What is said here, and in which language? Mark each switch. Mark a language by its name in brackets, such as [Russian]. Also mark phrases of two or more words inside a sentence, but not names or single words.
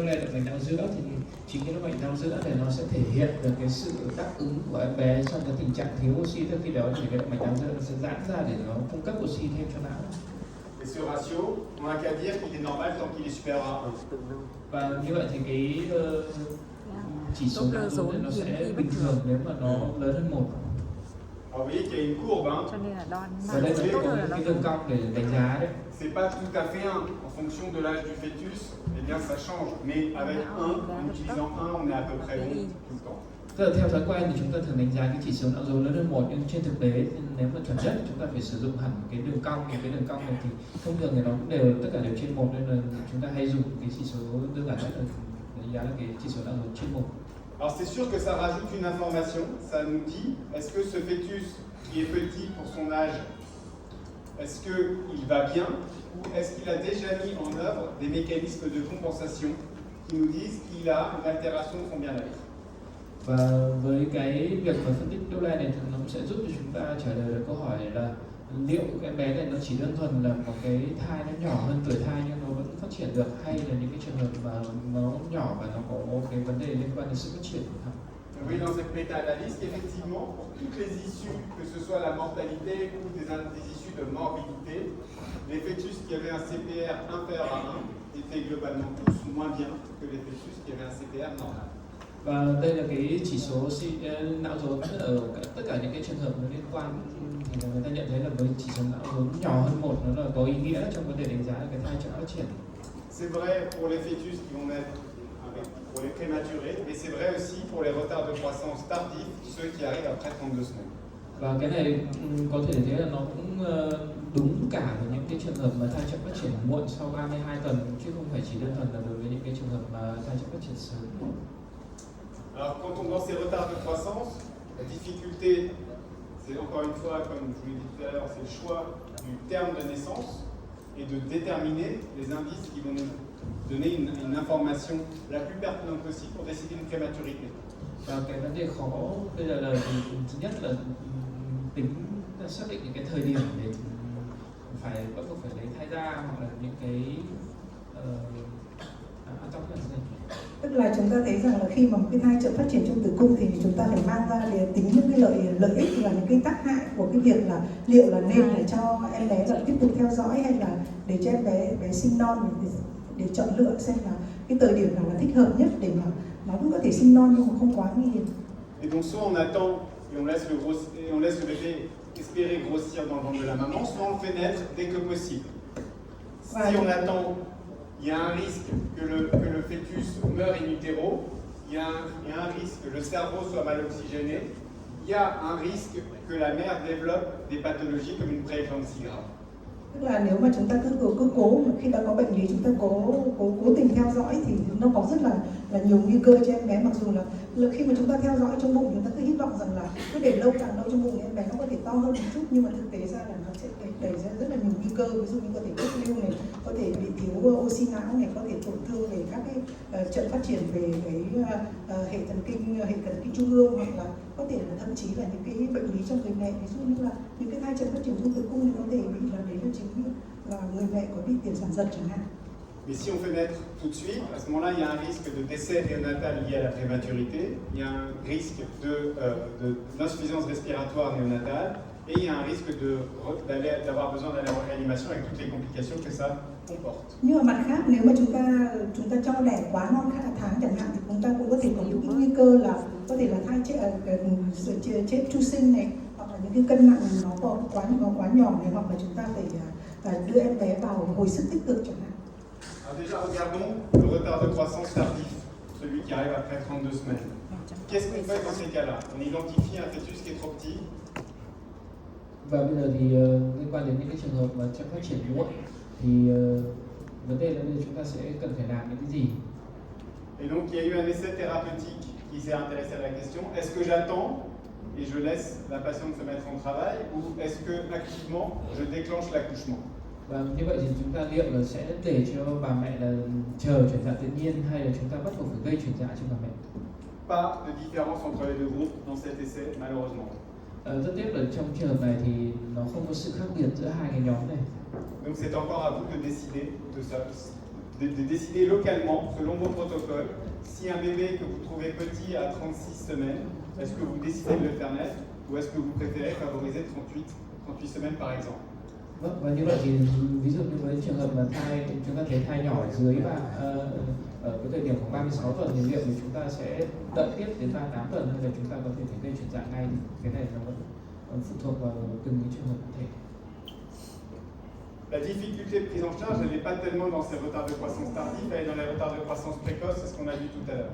[Vietnamese] lên động mạch não giữa thì chính cái động mạch não giữa này nó sẽ thể hiện được cái sự đáp ứng của em bé trong cái tình trạng thiếu oxy. Tức khi đó thì cái động mạch não giữa nó sẽ giãn ra để nó cung cấp oxy thêm cho não. [French] Et ce ratio, on n'a qu'à dire qu'il est normal tant qu'il est supérieur à 1. [Vietnamese] Và như vậy thì cái chỉ số não dưới này nó sẽ bình thường nếu mà nó lớn hơn 1. [French] Alors vous voyez qu'il y a une courbe, hein. [Vietnamese] Cho nên là đo Và đây sẽ có cái đường cong để đánh giá đấy. [French] C'est pas tout à fait 1. En fonction de l'âge du fœtus, eh bien ça change. Mais avec 1, en utilisant 1, on est à peu près bon tout le temps. [Vietnamese] Tức là theo thói quen thì chúng ta thường đánh giá cái chỉ số não dối lớn hơn 1, nhưng trên thực tế nếu mà chuẩn chất chúng ta phải sử dụng hẳn cái đường cong. Cái đường cong này thì thông thường thì nó cũng đều tất cả đều trên 1, nên là chúng ta hay dùng cái chỉ số đơn giản nhất là đánh giá là cái chỉ số não dối trên 1. [French] Alors c'est sûr que ça rajoute une information, ça nous dit est-ce que ce fœtus qui est petit pour son âge, est-ce qu'il va bien ou est-ce qu'il a déjà mis en œuvre des mécanismes de compensation qui nous disent qu'il a une altération de son bien-être. [Vietnamese] Và với cái việc mà phân tích Doppler này thì nó sẽ giúp cho chúng ta trả lời được câu hỏi là liệu cái bé này nó chỉ đơn thuần là một cái thai nó nhỏ hơn tuổi thai nhưng nó vẫn phát triển được, hay là những cái trường hợp mà nó nhỏ và nó có cái vấn đề liên quan đến sự phát triển của thai. [French] Vous voyez dans cette méta-analyse qu'effectivement, pour toutes les issues, que ce soit la mortalité ou des issues de morbidité, les fœtus qui avaient un CPR inférieur à 1 étaient globalement tous moins bien que les fœtus qui avaient un CPR normal. [Vietnamese] Và đây là cái chỉ số não dối ở tất cả những cái trường hợp nó liên quan, thì người ta nhận thấy là với chỉ số não dối nhỏ hơn 1 nó là có ý nghĩa trong vấn đề đánh giá cái thai chậm phát triển. [French] C'est vrai pour les fœtus qui vont naître pour les prématurés, mais c'est vrai aussi pour les retards de croissance tardifs, ceux qui arrivent après 32 semaines. [Vietnamese] Và cái này có thể thấy là nó cũng đúng cả với những cái trường hợp mà thai chậm phát triển muộn sau 32 tuần, chứ không phải chỉ đơn thuần là đối với những cái trường hợp mà thai chậm phát triển sớm. [French] Alors quand on dans ces retards de croissance, la difficulté, c'est encore une fois, comme je vous l'ai dit tout à l'heure, c'est le choix du terme de naissance et de déterminer les indices qui vont nous donner une information la plus pertinente possible pour décider une prématurité. [Vietnamese] Và cái vấn đề khó bây giờ là thứ nhất là tính xác định những cái thời điểm để phải bắt buộc phải lấy thai ra, hoặc là những cái tức là chúng ta thấy rằng là khi mà một cái thai chậm phát triển trong tử cung thì chúng ta phải mang ra để tính những cái lợi ích và những cái tác hại của cái việc là liệu là nên để cho em bé là tiếp tục theo dõi hay là để cho em bé sinh non, để chọn lựa xem là cái thời điểm nào là thích hợp nhất để mà nó cũng có thể sinh non nhưng mà không quá nguy hiểm. [French] Et donc soit on attend et on laisse le bébé espérer grossir dans le ventre de la maman, soit on le fait naître dès que possible. Si on attend, il y a un risque que le fœtus meure in utero, il y a un risque que le cerveau soit mal oxygéné, il y a un risque que la mère développe des pathologies comme une prééclampsie grave. [Vietnamese] Tức là nếu mà chúng ta cứ cố mà khi đã có bệnh lý chúng ta cố tình theo dõi thì nó có rất là nhiều nguy cơ cho em bé, mặc dù là khi mà chúng ta theo dõi trong bụng chúng ta cứ hy vọng rằng là cứ để lâu càng lâu trong bụng em bé nó có thể to hơn một chút, nhưng mà thực tế ra là nó sẽ đẩy ra rất là nhiều nguy cơ, ví dụ như có thể cốt lưu này, có thể bị thiếu oxy não này, có thể tổn thương về các cái chậm phát triển về cái hệ thần kinh trung ương, hoặc là có thể là thậm chí là những cái bệnh lý trong người mẹ, ví dụ như là những cái thai chậm phát triển trong tử cung thì có thể bị là đấy là chính là người mẹ có bị tiền sản giật chẳng hạn. [French] Mais si on fait naître tout de suite, à ce moment-là, il y a un risque de décès néonatal lié à la prématurité, il y a un risque d'insuffisance respiratoire néonatale, et il y a un risque d'avoir besoin d'aller en réanimation avec toutes les complications que ça comporte. [Vietnamese] Nhưng mà mặt khác, nếu mà chúng ta cho đẻ quá non các tháng chẳng hạn thì chúng ta cũng có thể có những cái nguy cơ là có thể là thai chết tru sinh này, hoặc là những cái cân nặng nó quá nhỏ này, hoặc là chúng ta phải đưa em bé vào hồi sức tích cực chẳng hạn. [French] Alors déjà, regardons le retard de croissance tardif, celui qui arrive après 32 semaines. Qu'est-ce qu'on fait dans ces cas-là? On identifie un fœtus qui est trop petit. [Vietnamese] Và bây giờ thì liên quan đến những cái trường hợp mà chậm phát triển muộn thì vấn đề là bây giờ chúng ta sẽ cần phải làm những cái gì? [French] Et donc il y a eu un essai thérapeutique qui s'est intéressé à la question, est-ce que j'attends et je laisse la patiente se mettre en travail, ou est-ce que activement je déclenche l'accouchement? [Vietnamese] Và như vậy thì chúng ta liệu là sẽ để cho bà mẹ là chờ chuyển dạ tự nhiên, hay là chúng ta bắt buộc phải gây chuyển dạ cho bà mẹ? [French] Pas de différence entre les deux groupes dans cet essai, malheureusement. [Vietnamese] Rất tiếc là trong trường hợp này thì nó không có sự khác biệt giữa hai cái nhóm này. [French] Donc c'est encore à vous de décider de de décider localement, selon vos protocoles, si un bébé que vous trouvez petit à 36 semaines, est-ce que vous décidez de le faire naître ou est-ce que vous préférez favoriser 38 semaines par exemple? [Vietnamese] Vâng, và như vậy thì ví dụ như với trường hợp mà thai chúng ta thấy thai nhỏ dưới ở cái thời điểm khoảng 36 tuần thì liệu thì chúng ta sẽ đợi tiếp đến 38 tuần hay là chúng ta có thể gây chuyển dạ ngay, thì cái này nó vẫn phụ thuộc vào từng cái trường hợp cụ thể. [French] La difficulté de prise en charge, elle n'est pas tellement dans ces retards de croissance tardifs, elle est dans les retards de croissance précoce, c'est ce qu'on a vu tout à l'heure.